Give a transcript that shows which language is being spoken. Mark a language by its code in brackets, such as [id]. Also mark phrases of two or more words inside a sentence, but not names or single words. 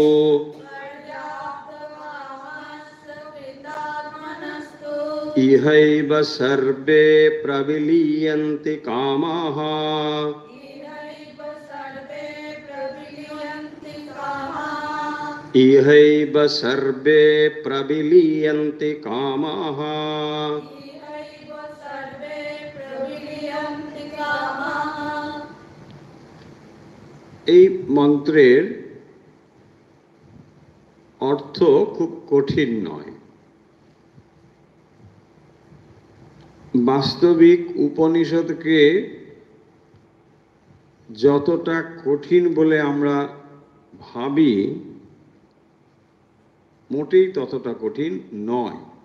[sa] इहैव सर्वे प्रविलीयन्ति कामाः इहैव सर्वे प्रविलीयन्ति कामाः। [bn] এই মন্ত্রের অর্থ খুব কঠিন নয়। বাস্তবিক উপনিষদকে যতটা কঠিন বলে আমরা ভাবি মোটেই ততটা কঠিন নয়।